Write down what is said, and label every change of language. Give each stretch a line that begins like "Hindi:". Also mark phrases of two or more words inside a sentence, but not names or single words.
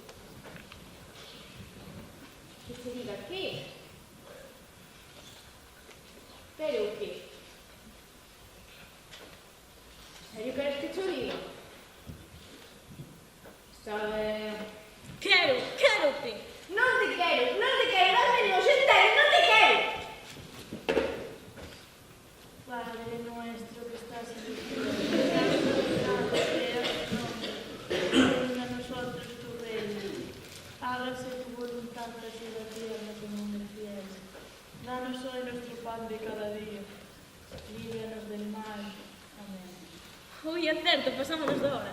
Galician: Que se diga que? Pero o que? En serio queres que xo diga? Está ben. Quérote. Non te quero,
Spanish: dame los enteros,
Galician: non te quero.
Spanish: Padre nuestro que estás en el cielo, santificado sea tu nombre. Venga a nosotros tu reino. Hágase tu voluntad así en la tierra como en el cielo. Danos hoy nuestro pan de cada día. Líbranos del mal. Amén.
Galician: Ui, é certo, pasámonos da hora.